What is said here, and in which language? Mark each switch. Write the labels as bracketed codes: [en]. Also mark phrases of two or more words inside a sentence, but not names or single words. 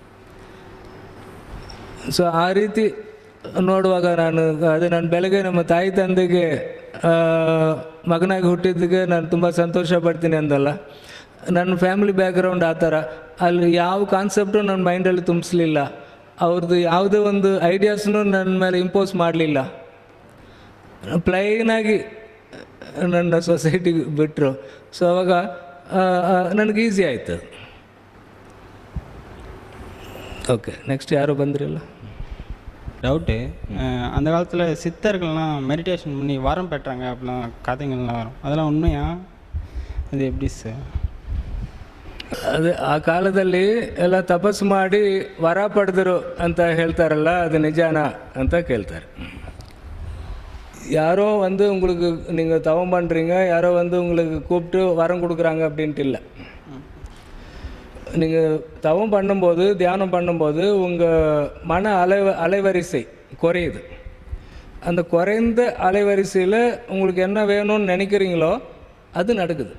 [kn] ಸೊ ಆ ರೀತಿ ನೋಡುವಾಗ ನಾನು ಬೆಳಗ್ಗೆ ನಮ್ಮ ತಾಯಿ ತಂದೆಗೆ ಮಗನಾಗಿ ಹುಟ್ಟಿದ್ದಕ್ಕೆ ನಾನು ತುಂಬ ಸಂತೋಷ ಪಡ್ತೀನಿ ಅಂದಲ್ಲ, ನನ್ನ [en] family background [kn] ಆ ಥರ, ಅಲ್ಲಿ ಯಾವ ಕಾನ್ಸೆಪ್ಟು ನನ್ನ ಮೈಂಡಲ್ಲಿ ತುಂಬಿಸ್ಲಿಲ್ಲ, ಅವ್ರದ್ದು ಯಾವುದೇ ಒಂದು ಐಡಿಯಾಸ್ನು ನನ್ನ ಮೇಲೆ ಇಂಪೋಸ್ ಮಾಡಲಿಲ್ಲ. ಪ್ಲೈನಾಗಿ ನನ್ನ ಸೊಸೈಟಿಗೆ ಬಿಟ್ಟರು. ಸೊ ಅವಾಗ ನನಗೆ ಈಸಿ ಆಯಿತು. [en] okay, next [ta] யாரும் வந்துடல. டவுட்டு, அந்த காலத்தில் சித்தர்கள்லாம் மெடிடேஷன் பண்ணி வரம் பெற்றாங்க அப்படிலாம் கதைகள்லாம் வரும், அதெல்லாம் உண்மையா? அது எப்படி சார்? [kn] ಅದು ಆ ಕಾಲದಲ್ಲಿ ಎಲ್ಲ ತಪಸ್ಸು ಮಾಡಿ ವರ ಪಡೆದರು ಅಂತ ಹೇಳ್ತಾರಲ್ಲ, ಅದು ನಿಜಾನಾ ಅಂತ ಕೇಳ್ತಾರೆ. [ta] யாரோ வந்து உங்களுக்கு நீங்கள் தவம் பண்ணுறீங்க, யாரோ வந்து உங்களுக்கு கூப்பிட்டு வரம் கொடுக்குறாங்க அப்படின்ட்டு இல்லை. நீங்கள் தவம் பண்ணும்போது, தியானம் பண்ணும்போது உங்கள் மன அலைவரிசை குறையுது. அந்த குறைந்த அலைவரிசையில் உங்களுக்கு என்ன வேணும்னு நினைக்கிறீங்களோ அது நடக்குது.